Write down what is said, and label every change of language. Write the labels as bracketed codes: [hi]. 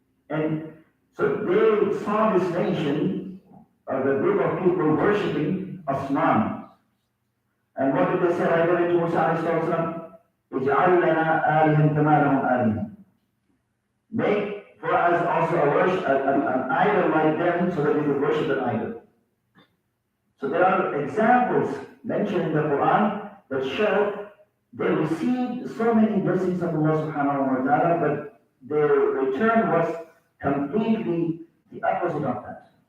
[en] And so they saw this nation, the group of people worshipping Asman. And what did they say right away to Musa alayhi salam? [ar] اجعل لنا آلهة كما لهم آلهة. [en] Make for us also an idol like them so that we will worship an idol. So there are examples mentioned in the Quran that show they received so many blessings of Allah subhanahu wa ta'ala, but their return was completely the opposite of that.